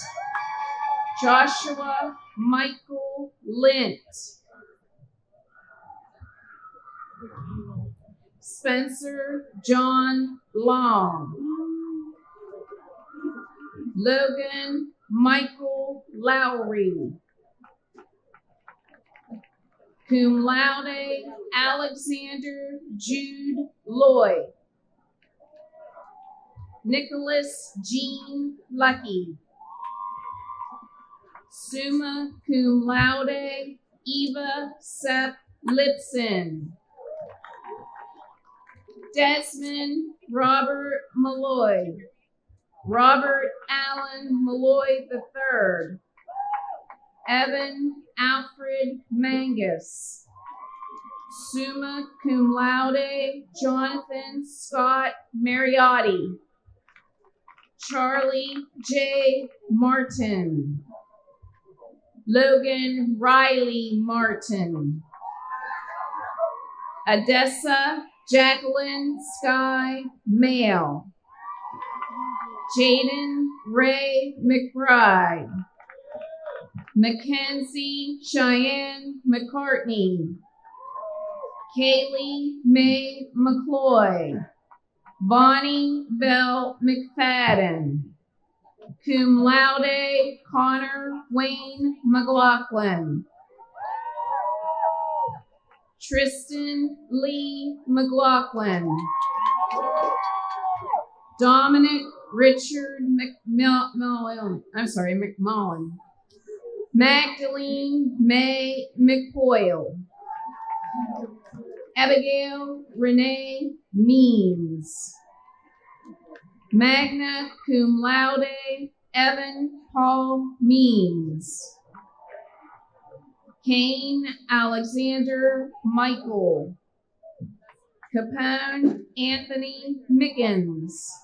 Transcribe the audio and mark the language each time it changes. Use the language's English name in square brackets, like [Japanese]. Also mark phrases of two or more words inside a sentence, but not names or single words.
[English] Joshua Michael Lint, Spencer John Long, Logan Michael Lowry, [Latin] cum laude [English] Alexander Jude Lloyd, Nicholas Jean Lucky, [Latin] summa cum laude [English] Eva Seth Lipson, Desmond Robert Malloy, Robert Allen Malloy III, Evan Alfred Mangus, [Latin] summa cum laude [English] Jonathan Scott Mariotti, Charlie J. Martin, Logan Riley Martin, Odessa Jacqueline Sky Mail, Jaden Ray McBride, Mackenzie Cheyenne McCartney, Kaylee May McCloy, Bonnie Bell McFadden, [Latin] cum laude [English] Connor Wayne McLaughlin, Tristan Lee McLaughlin, Dominic Richard McMullen, Magdalene May McPoyle, Abigail Renee Means, [Latin] magna cum laude [English] Evan Paul Means, Kane Alexander Michael, Capone Anthony Mickens,